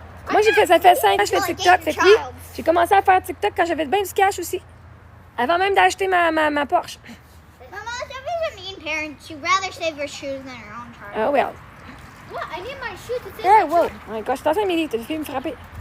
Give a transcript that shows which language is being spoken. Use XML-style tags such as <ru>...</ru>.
<fr>Moi, ça fait 5 ans que je fais TikTok. Fait que oui, j'ai commencé à faire TikTok quand j'avais bien du cash aussi. Avant même d'acheter ma Porsche.</fr> <en>Mama, Sophie's a mean parent. She'd rather save her shoes than her own child. Oh well. What? I need my shoe to take Hey, my</en> <fr>wow. Ouais, quand je suis en train, Émilie, t'as fait me frapper.</fr>